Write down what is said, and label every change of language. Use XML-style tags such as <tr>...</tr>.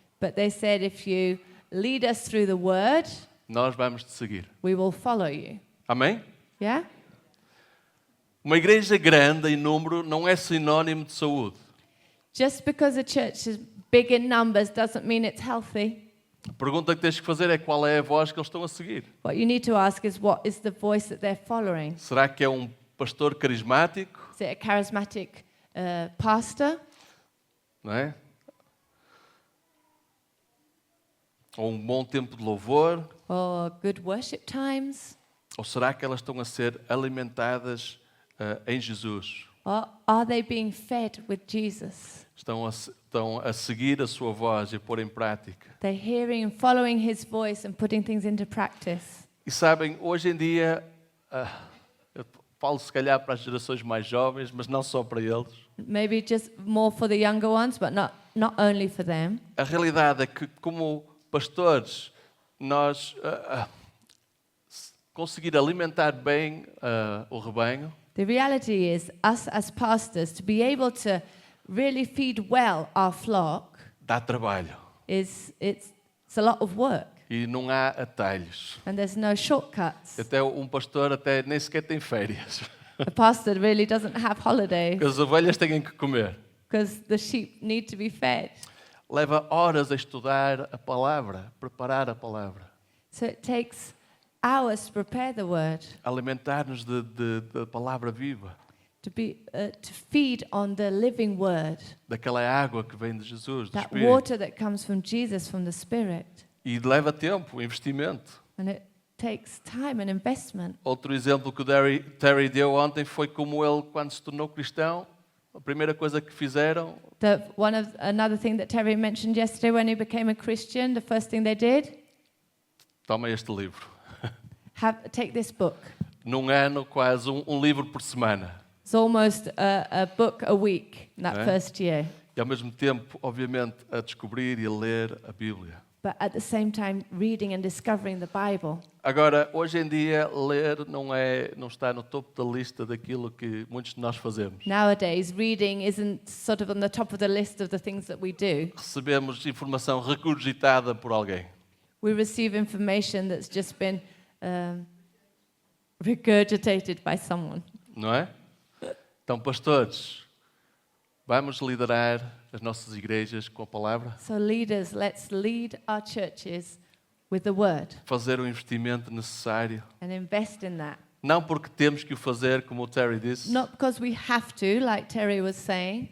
<en>But they said, if you lead us through the word,</en> <pt>nós vamos te seguir.</pt> <en>we will follow you.</en> <pt>Amém?</pt> <en>Yeah?</en> <pt>Uma igreja grande em número não é sinónimo de saúde.</pt> <en>Just because a church is big in numbers doesn't mean it's healthy.</en> <pt>A pergunta que tens que fazer é qual é a voz que eles estão a seguir.</pt> <en>What you need to ask is, what is the voice that they're following?</en> <pt>Será que é um pastor carismático?</pt> <en>Is it a charismatic pastor?</en> <pt>Não é? Ou um bom tempo de louvor?</pt> <en>Or good worship times?</en> <pt>Ou será que elas estão a ser alimentadas em Jesus?</pt> <en>Or are they being fed with Jesus?</en> <pt>Estão a seguir a sua voz e a pôr em prática?</pt> <en>They're hearing and following his voice and putting things into practice.</en> <pt>E sabem, hoje em dia, eu falo se calhar para as gerações mais jovens, mas não só para eles.</pt> <en>Maybe just more for the younger ones, but not only for them.</en> <pt>A realidade é que, como pastores, nós conseguir alimentar bem o rebanho</pt> <en>The reality is, us as pastors, to be able to really feed well our flock,</en> <pt>dá trabalho</pt> <en>it's a lot of work.</en> <pt>e não há atalhos.</pt> <en>And there's no shortcuts.</en> <pt>Até um pastor até nem sequer tem férias,</pt> <en>A pastor really doesn't have holidays</en> <pt>porque as ovelhas têm que comer.</pt> <en>because the sheep need to be fed.</en> <pt>Leva horas a estudar a palavra, preparar a palavra,</pt> <en>So it takes hours to prepare the word,</en> <pt>alimentar-nos de palavra viva,</pt> <en>to feed on the living word,</en> <pt>daquela água que vem de Jesus, do</pt> <en>that</en> <pt>Espírito.</pt> <en>water that comes from Jesus, from the Spirit.</en> <pt>E leva tempo, investimento.</pt> <en>And it takes time and investment.</en> <pt>Outro exemplo que o Terry deu ontem foi como ele, quando se tornou cristão, a primeira coisa que fizeram,</pt> <en>Another thing that Terry mentioned yesterday, when he became a Christian, the first thing they did,</en> <pt>toma este livro.</pt> <en>take this book.</en> <pt>Num ano, quase um livro por semana.</pt> <en>It's almost a book a week in that</en> <pt>É.</pt> <en>first year.</en> <pt>E ao mesmo tempo, obviamente, a descobrir e a ler a Bíblia.</pt> <en>But at the same time, reading and discovering the Bible.</en> <pt>Agora, hoje em dia, ler não está no topo da lista daquilo que muitos de nós fazemos.</pt> <en>Nowadays, reading isn't sort of on the top of the list of the things that we do.</en> <pt>Recebemos informação regurgitada por alguém.</pt> <en>We receive information that's just been regurgitated by someone.</en> <pt>Não é? Então, pastores, vamos liderar as nossas igrejas com a palavra?</pt> <en>So leaders, let's lead our churches with the word</en> <pt>Fazer o investimento necessário?</pt> <en>and invest in that.</en> <pt>Não porque temos que o fazer, como o Terry disse,</pt> <en>Not because we have to, like Terry was saying,</en>